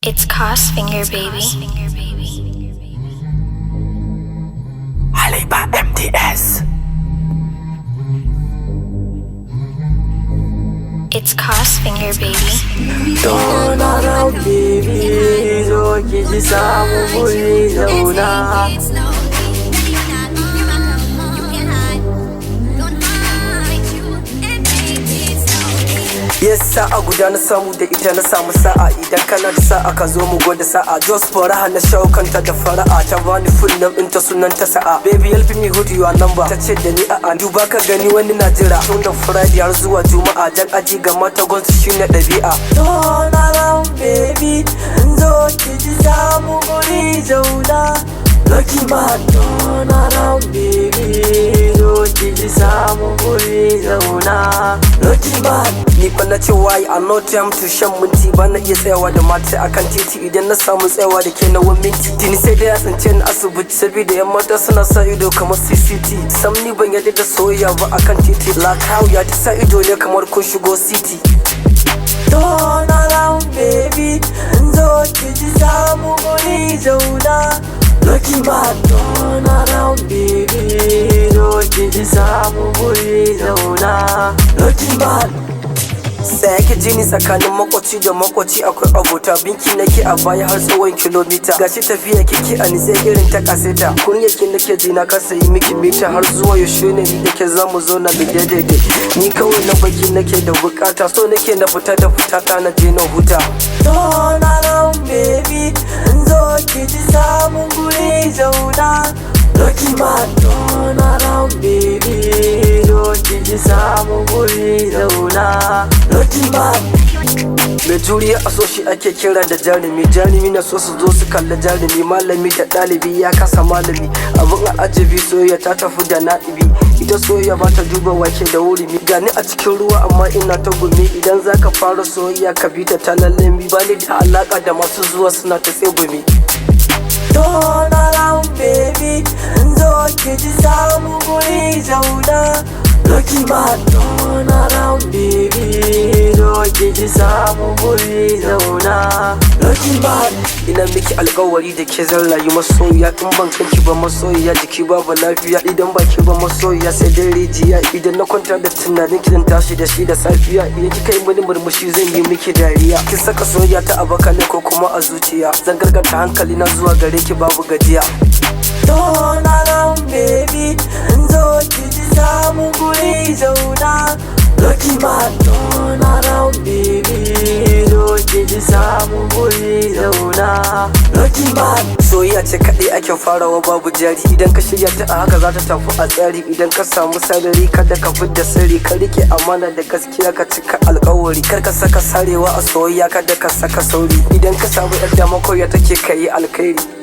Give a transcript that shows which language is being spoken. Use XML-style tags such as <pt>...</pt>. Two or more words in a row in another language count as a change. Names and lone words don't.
<en>It's Cost Finger, baby. HALIFA MTS. It's Cost Finger, baby. Turn around, baby.</en> <ha>Zo ki ji samu guri zauna. Yes, sa'a guda na samu da ita na samu sa'a. Idan kana da sa'a ka zo mu gwada sa'a. Just faraha na shawo kanta da fara'a. Ta bani</ha> <en>full name</en> <ha>ɗinta sunan ta sa'a.</ha> <en>Baby help me hold your number.</en> <ha>Ta ce da ni a'a. Duba ka gani wani na jira. Tun da Friday har zuwa Juma'a. Jan aji ga mata gonsu shine ɗabi'a.</ha> <en>Turn around baby,</en> <ha>zo ki ji samu guri zauna.</ha> <en>Lucky man, turn around baby,</en> <ha>zo ki ji samu guri zauna.</ha> <en>Lucky man.</en> <ha>Ni fa na ce</ha> <en>why I no time to</en> <ha>shan minti. Ba na iya tsayawa da mata akan titi. Idan na samu tsayawa da ke na 1 minti. Tini sai dai ya tsince ni asibiti. Saboda yan mata suna sa ido kamar CCT. Sam ni ban yadda da soyayya ba akan titi.</ha> <en>Like how</en> <ha>ya ta sa ido ne kamar kun shigo city.</ha> <en>Turn around baby,</en> <ha>zo ki ji samu guri zauna.</ha> <en>Lucky man, turn around baby,</en> <ha>zo ki ji samu guri zauna.</ha> <en>Lucky man.</en> <ha>Sai yake jini tsakanin makwaci da makwaci akwai abota. Binki nake a baya har tsawon kilomita. Gashi tafiya kike a nitse irin ta kaseta. Kunyaki nake ji na kasa yi miki mita. Har zuwa yaushe ne ni dake zamu zauna da daidai. Ni kawai na baki nake da bukata. So nake na fita da fitata na je na huta.</ha> <en>Turn around baby,</en> <ha>zo ki ji samu guri zauna.</ha> <en>Lucky man, turn around baby,</en> <ha>zo ki ji samu guri zauna.</ha> <en>Lucky man.</en> <ha>Mai juriya a so shi ake kira da jarumi. Jarumi na so su zo su kalla jarumi. Malami da ɗalibi ya kasa malami. Abin a ajabi soyayya ta tafi da na'ibi. Ita soyayya ba ta duba wake da wurimi. Gani a cikin ruwa amma ina ta gumi. Idan zaka fara soyayya ka bi ta lallami. Ba ni da alaka da masu zuwa suna ta tsegumi.</ha> <en>Turn around baby,</en> <ha>zo ki ji samu guri zauna.</ha> <en>Lucky man, turn around baby,</en> <ha>zo ki ji samu guri zauna.</ha> <en>Lucky man.</en> <ha>Ina miki alƙawari da ke zan rayu masoyiya. In ban kanki ba masoyiya jiki babu lafiya. Idan baki ba masoyiya sai dai rijiya. Idan na kwanta da tunanin ki zan tashi da shi da safiya. Idan kika yi mini murmushi zan yi miki dariya. Kin saka soyayya ta a baka ne ko kuma a zuciya. Zan gargata hankali na zuwa gare ki babu gajiya.</ha> <en>Turn around baby,</en> <ha>zo ki ji samu guri zauna.</ha> <en>Lucky man, turn around baby,</en> <ha>zo ki ji samu guri zauna.</ha> <en>Lucky man.</en> <ha>Soyayya ce kaɗai ake farawa babu jari. Idan ka shirya ta a haka za ta tafi a tsari. Idan ka samu sarari kada ka fidda sirri. Ka rike amana da gaskiya ka cika alƙawari. Kar ka saka sarewa a soyayya kada ka saka sauri. Idan ka samu yadda makoya take ka yi alkhairi.</ha>